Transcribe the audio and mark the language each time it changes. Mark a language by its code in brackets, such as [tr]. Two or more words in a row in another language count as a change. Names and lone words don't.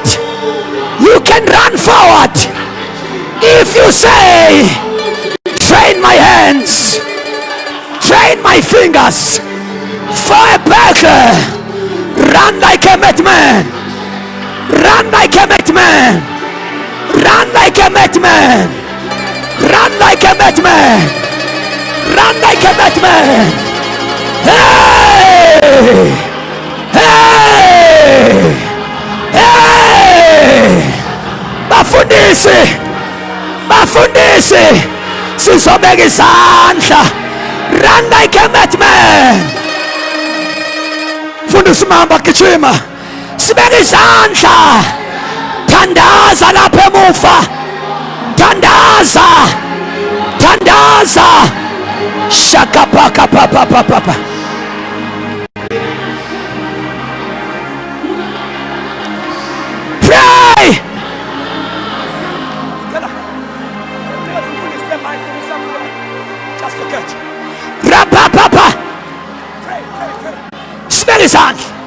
[en] You can run forward if you say, train my hands, train my fingers for a battle. Run like a madman. Run like a madman. Run like a madman. Run like a madman. Run like a madman. Hey! Hey! Hey! [zu] Bafundisi! Bafundisi! Sizobeka isandla. [en] Run like a madman. [zu] Fundisi mamba gijima. Sibeka isandla. Tandaza lapha emuva. Tandaza. Tandaza. Shakapaka papa papa. Pray. [en] Just forget. Rapa papa. Pray, pray, pray. Smell his hand.